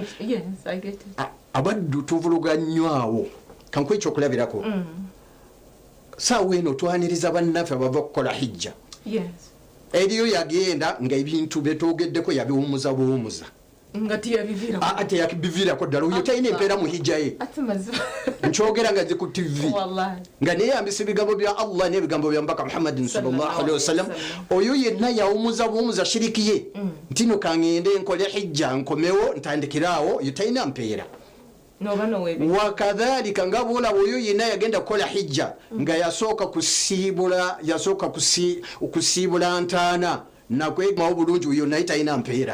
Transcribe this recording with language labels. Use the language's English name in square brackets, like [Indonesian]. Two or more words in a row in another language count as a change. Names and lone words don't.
[Ganda] abaddu tuvuluga nnyo awo kankuwa ekyokulabirako saawa eno twaniriza bannaffe abava kukola hijja eriyo yagenda nga ebintu betwogeddeko yabiwumuza buwumuza ate yakibiviirako ddala oyo talina empeera mu hijja ye nkyogera nga zi ku TV nga neyambisa ebigambo bya Allah n'ebigambo bya mbaka Muhammadin [Arabic] صلى الله عليه وسلم [Ganda] oyo yenna yawumuza buwumuza shiriki ye ntino kangende nkole hijja nkomewo ntandikiraawo yo talina mpeera wakadhalika nga bwolaba oyo yenna yagenda kukola hijja nga yasooka kusiibula ntaana nakwegmawo bulungi oyo naye talina mpeera